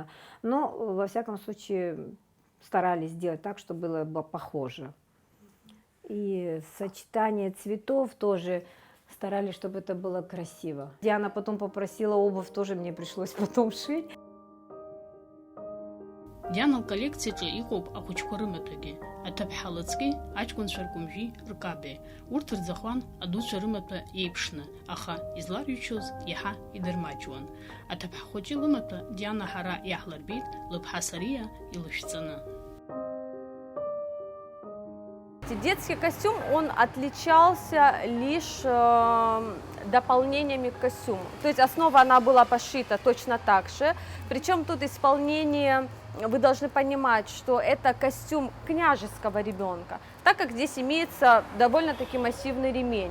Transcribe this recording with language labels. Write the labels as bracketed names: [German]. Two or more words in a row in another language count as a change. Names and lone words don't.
[Russian] Но во всяком случае старались сделать так, чтобы было похоже. И сочетание цветов тоже старались, чтобы это было красиво. Диана потом попросила обувь, тоже мне пришлось потом шить. [Abkhazian] Диана коллекцияҿы иҟоуп ахәыҷқәа рымаҭәагьы, аҭыԥҳа-лыҵкьи аҷкәынцәа ркәымжәи ркабеи. Урҭ рӡахуан адуцәа рымаҭәа еиԥшны, аха изларҩчоз иаҳа идырмаҷуан. Аҭыԥҳа хәыҷы лымаҭәа Диана ҳара иаҳлырбеит лыԥҳа Сариа илышәҵаны. [Russian] Детский костюм, он отличался лишь дополнениями к костюму. То есть основа, она была пошита точно так же. Причем тут исполнение, вы должны понимать, что это костюм княжеского ребенка, так как здесь имеется довольно-таки массивный ремень.